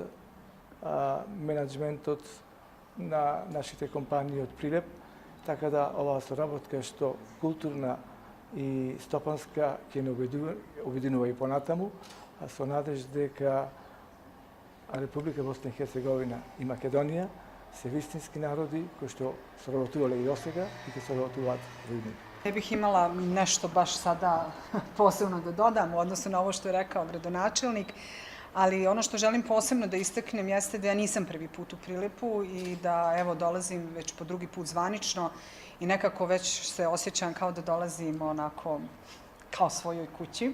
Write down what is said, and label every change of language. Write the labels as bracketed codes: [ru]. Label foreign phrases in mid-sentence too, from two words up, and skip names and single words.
[mk] менеджментот на нашите компании од Прилеп, така да оваа соработка што културна и стопанска ќе не обединува и понатаму, а со надеж дека Република Босна и Херцеговина и Македонија се вистински народи кои што соработувале и досега и ќе соработуваат во иднина. [bs] Ne bih imala nešto baš sada posebno da dodam u odnosu na ovo što je rekao gradonačelnik, ali ono što želim posebno da istaknem jeste da ja nisam prvi put u Prilepu i da evo dolazim već po drugi put zvanično i nekako već se osjećam kao da dolazim onako kao svojoj kući.